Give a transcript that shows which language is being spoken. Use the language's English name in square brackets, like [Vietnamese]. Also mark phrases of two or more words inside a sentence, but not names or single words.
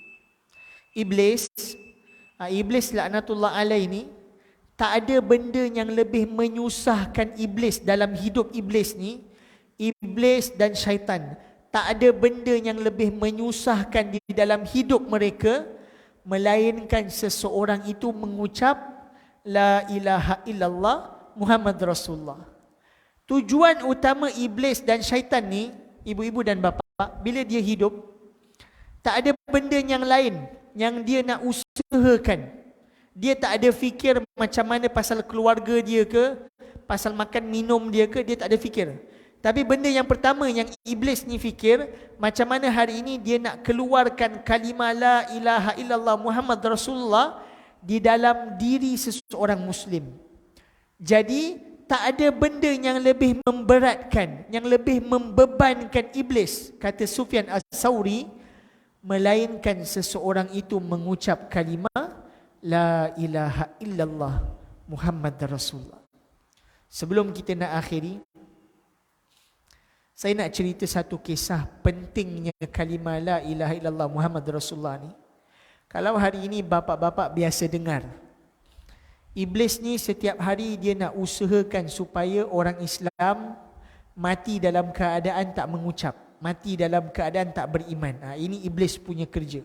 [Malay] Iblis [Arabic] لعنة الله عليه [Malay] ni, tak ada benda yang lebih menyusahkan iblis dalam hidup iblis ni, iblis dan syaitan. Tak ada benda yang lebih menyusahkan di dalam hidup mereka, melainkan seseorang itu mengucap [Arabic] لا إله إلا الله محمد رسول الله. [Malay] Tujuan utama iblis dan syaitan ni, ibu-ibu dan bapa, bila dia hidup, Tak ada benda yang lain yang dia nak usahakan. Dia tak ada fikir macam mana pasal keluarga dia ke, pasal makan minum dia ke, dia tak ada fikir. Tapi benda yang pertama yang iblis ni fikir, macam mana hari ini dia nak keluarkan kalimah [Arabic] لا إله إلا الله محمد رسول الله [Malay] di dalam diri seseorang Muslim. Jadi tak ada benda yang lebih memberatkan, yang lebih membebankan iblis, kata Sufyan As-Sauri, melainkan seseorang itu mengucap kalimah [Arabic] لا إله إلا الله محمد رسول الله. [Malay] Sebelum kita nak akhiri, saya nak cerita satu kisah pentingnya kalimah [Arabic] لا إله إلا الله محمد رسول الله [Malay] ni. Kalau hari ini bapa-bapa biasa dengar, iblis ni setiap hari dia nak usahakan supaya orang Islam mati dalam keadaan tak mengucap, mati dalam keadaan tak beriman. Ini iblis punya kerja.